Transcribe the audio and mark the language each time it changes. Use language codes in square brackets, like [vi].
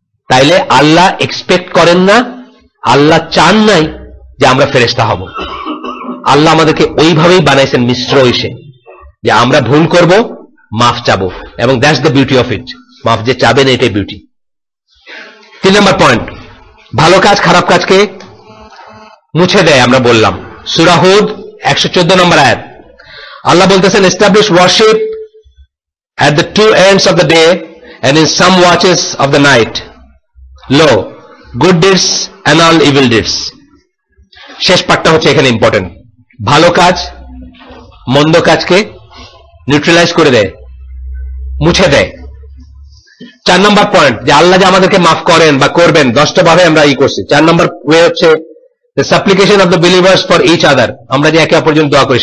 [bn] তাইলে আল্লাহ এক্সপেক্ট করেন না, আল্লাহ চান নাই যে আমরা ফেরেশতা হব। আল্লাহ আমাদেরকে ওইভাবেই বানাইছেন মিশ্র হইছে যে আমরা ভুল করব, মাফ চাবো, এবং [en] That's the beauty of it. [bn] মাফ যে চাবেন এটাই বিউটি। 3 নম্বর পয়েন্ট, ভালো কাজ খারাপ কাজকে মুছে দেয়। আমরা বললাম সূরা হুদ 114 নম্বর আয়াত, আল্লাহ বলতেছেন [en] Establish worship at the 2 ends of the day and in some watches of the night, lo, good deeds and all evil deeds. [bn] শেষ পাঠটা হচ্ছে এখানে ইম্পর্টেন্ট। ভালো কাজ মন্দ কাজকে নিউট্রালাইজ করে দেয়, মুছে দেয়। 4 নম্বর পয়েন্ট, যে আল্লাহ যে আমাদেরকে মাফ করেন বা করবেন 10টা ভাবে আমরা করছি। 4 নম্বর ওয়ে হচ্ছে [en] the supplication of the believers for each other, [bn] আমরা যে একে অপরের জন্য দোয়া করি।